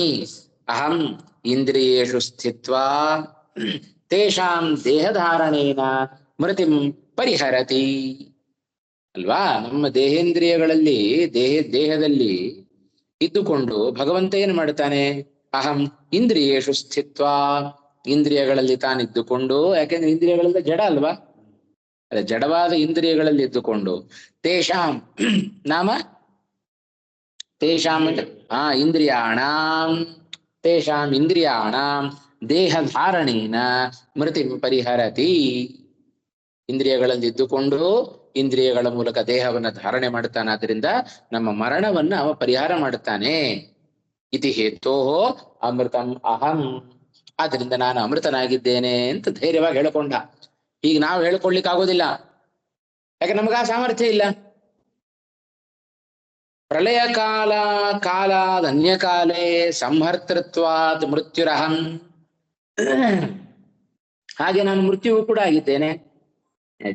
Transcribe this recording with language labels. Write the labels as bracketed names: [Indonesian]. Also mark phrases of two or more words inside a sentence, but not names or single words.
[Sanskrit] ಅಹಂ ಇಂದ್ರಿಯೇಷು ಸ್ಥಿತ್ವಾ ತೇಷಾಂ ದೇಹಧಾರಣೇನ ಮೃತಿಂ ಪರಿಹರತಿ ಅಲ್ವಾ. [Kannada] ನಮ್ಮ ದೇಹೇಂದ್ರಿಯಗಳಲ್ಲಿ ದೇಹದಲ್ಲಿ ಇದ್ದುಕೊಂಡು ಭಗವಂತ ಏನು ಮಾಡ್ತಾನೆ, [Sanskrit] ಅಹಂ ಇಂದ್ರಿಯೇಷು ಸ್ಥಿತ್ವಾ, [Kannada] ಇಂದ್ರಿಯಗಳಲ್ಲಿ ತಾನಿದ್ದುಕೊಂಡು, ಯಾಕೆಂದ್ರೆ ಇಂದ್ರಿಯಗಳೆಲ್ಲ ಜಡ ಅಲ್ವಾ, ಅದೇ ಜಡವಾದ ಇಂದ್ರಿಯಗಳಲ್ಲಿ ಇದ್ದುಕೊಂಡು, [Sanskrit] ತೇಷಾಂ ನಾಮ ತೇಷಾಂ ಇಂದ್ರಿಯಾಣಾಂ ದೇಹಧಾರಣೇನ ಮೃತಿಂ ಪರಿಹರತಿ. [Kannada] ಇಂದ್ರಿಯಗಳಲ್ಲಿ ಇದ್ದುಕೊಂಡು ಇಂದ್ರಿಯಗಳ ಮೂಲಕ ದೇಹವನ್ನ ಧಾರಣೆ ಮಾಡ್ತಾನೆ, ಆದ್ರಿಂದ ನಮ್ಮ ಮರಣವನ್ನ ಅವ ಪರಿಹಾರ ಮಾಡುತ್ತಾನೆ. [Sanskrit] ಇತಿ ಹೇತೋ ಅಮೃತಂ ಅಹಂ, [Kannada] ಆದ್ರಿಂದ ನಾನು ಅಮೃತನಾಗಿದ್ದೇನೆ ಅಂತ ಧೈರ್ಯವಾಗಿ ಹೇಳಿಕೊಂಡ. ಈಗ ನಾವು ಹೇಳ್ಕೊಳ್ಲಿಕ್ಕೆ ಆಗೋದಿಲ್ಲ, ಯಾಕೆ ನಮಗ ಆ ಸಾಮರ್ಥ್ಯ ಇಲ್ಲ. [Sanskrit] ಪ್ರಳಯ ಕಾಲಾದ್ ಅನ್ಯಕಾಲೇ ಸಂಹರ್ತೃತ್ವಾತ್ ಮೃತ್ಯುರಹಂ, [Kannada] ಹಾಗೆ ನಾನು ಮೃತ್ಯುವು ಕೂಡ ಆಗಿದ್ದೇನೆ, ಆಯ್ತಾ.